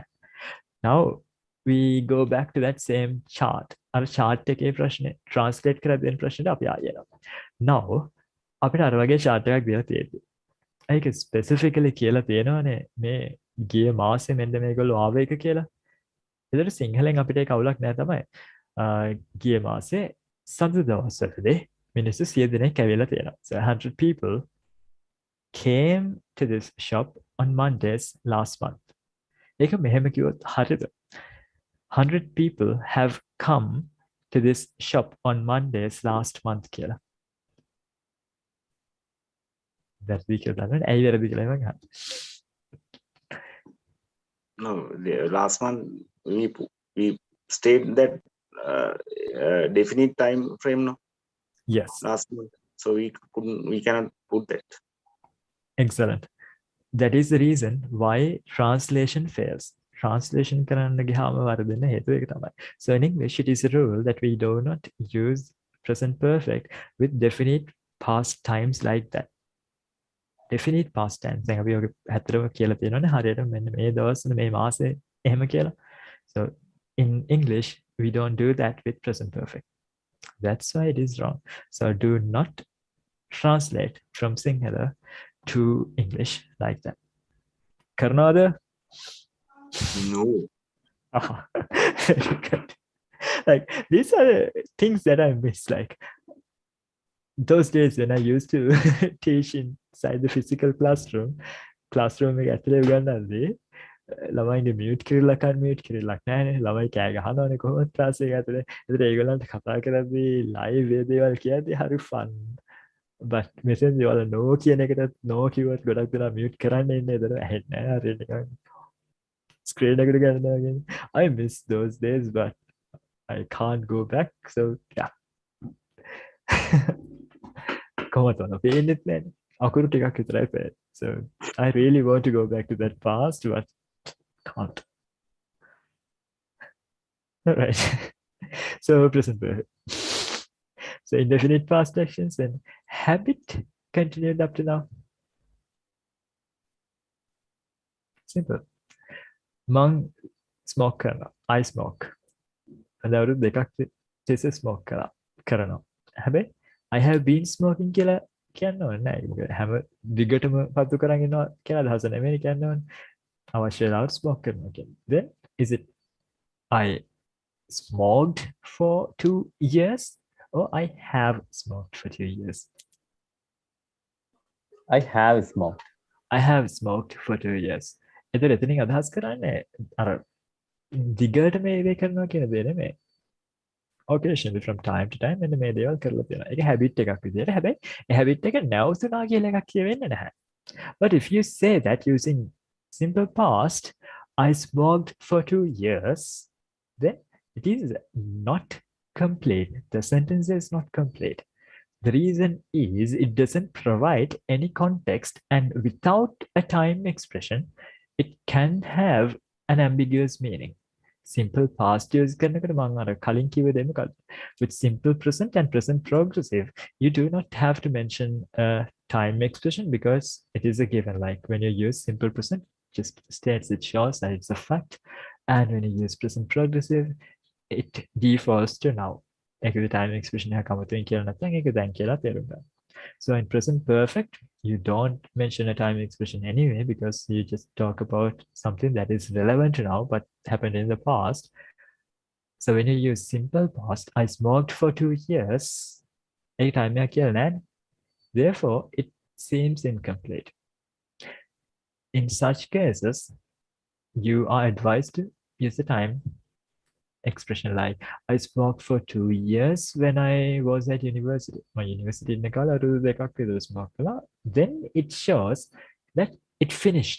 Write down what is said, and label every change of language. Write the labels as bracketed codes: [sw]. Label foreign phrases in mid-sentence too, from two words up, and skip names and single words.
[en] Now we go back to that same chart. [si] අර chart එකේ ප්‍රශ්නේ translate කරලා දෙන ප්‍රශ්නෙට අපි ආයෙ යනවා. Now අපිට අර වගේ chart එකක් දීලා තියෙද්දි ඒක specifically කියලා තියෙනවානේ මේ ගිය මාසේ මෙන්න මේගොල්ලෝ ආවේ එක කියලා. ඒතර සිංහලෙන් අපිට ඒක අවුලක් නෑ තමයි. ගිය මාසේ සඳු දවස්වලදී මිනිස්සු 100 දෙනෙක් ඇවිල්ලා තියෙනවා. [en] So 100 people came to this shop on Mondays last month. [si] ඒක මෙහෙම කිව්වොත් හරියද? [en] 100 people have come to this shop on Mondays last month කියලා. [si] වැරදි කියලා දන්නවනේ. ඇයි වැරදි කියලා මම අහන්නේ. [en] No, the last month we state that definite time frame. No, Yes. last month, so we cannot put that. Excellent. That is the reason why translation fails. [si] Translation කරන්න ගියාම වරදින හේතුව ඒක තමයි. [en] So in English it is a rule that we do not use present perfect with definite past times like that. Definite past tense. දැන් අපි ඔක හැතරම කියලා තියෙනවානේ හරියට මෙන්න මේ දවස්වල මේ මාසේ එහෙම කියලා. So in English we don't do that with present perfect. That's why it is wrong. So do not translate from Sinhala to English like that. Karnada? No. Very good. Like these are the things that I miss. Like those days when I used to teach inside the physical classroom [si] එක ඇතුලේ උගන්වන්නේ ළමයිගේ මියුට් කිරිල්ලකන් මියුට් කිරිල්ලක් නෑනේ ළමයි කෑ ගහනවනේ කොහොමද ක්ලාස් එක ඇතුලේ. ඒතර ඒගොල්ලන්ට කතා කරද්දී ලයිව් ඒ දේවල් කියද්දී හරි ෆන්. but මෙතෙන්දී ඔයාලා no කියන එකට no කිව්වොත් ගොඩක් දෙනා මියුට් කරන්න ඉන්නේ. ඒතර ඇහෙන්නේ නෑ හරියට නිකන් screen එකට ගන්නවා වගේ. [en] I miss those days but I can't go back so yeah. [si] කොහොමද ඔන්න පේන්නෙත් නෑනේ. අකුරු ටිකක් විතරයි පේන්නේ. [en] So I really want to go back to that past but can't. All right. So present perfect. So indefinite past actions and habit continued up to now. Simple. [si] මං ස්මෝක් කරනවා. [en] I smoke. [si] අදවරු දෙකක් තිස්සේ ස්මෝක් කරනවා. හැබැයි [en] I have been smoking [si] කියලා කියන්න ඕනේ නෑ. මොකද හැම දිගටම පත්තු කරන් ඉන්නවා කියලා අදහස නෙමෙයි කියන්න ඕනේ. අවශ්‍ය වෙලාවට ස්මෝක් කරනවා කියන්නේ. [en] Then is it I smoked for 2 years or I have smoked for 2 years? I have smoked. I have smoked for 2 years. [si] එතන එතනින් අදහස් කරන්නේ අර දිගට මේ දේ කරනවා කියන දේ නෙමෙයි. [en] Occasionally from time to time [si] මෙන්න මේ දේවල් කරලා තියෙනවා. ඒක habit එකක් විදියට. හැබැයි ඒ habit එක නැවතුණා කියලා එකක් කියවෙන්නේ නැහැ. [en] But if you say that using simple past, I smoked for 2 years, then it is not complete. The sentence is not complete. The reason is it doesn't provide any context, and without a time expression, it can have an ambiguous meaning. Simple past use [si] කරනකොට මම අර කලින් කිව්ව දේ මොකක්ද? [en] With simple present and present progressive, you do not have to mention a time expression because it is a given. Like when you use simple present, just states it shows that it's a fact. And when you use present progressive, it defaults to now. [si] ඒකේ [en] time expression [si] එක කමතෙන් කියලා නැත්නම් ඒක දැන් කියලා තේරුම් ගන්න. [en] So in present perfect, you don't mention a time expression anyway because you just talk about something that is relevant now but happened in the past. So when you use simple past, I smoked for 2 years. [si] ඒ time එක කියලා නෑනේ. [en] Therefore, it seems incomplete. In such cases, you are advised to use the time expression like I smoked for 2 years when I was at university. My university in the then it shows that it finished.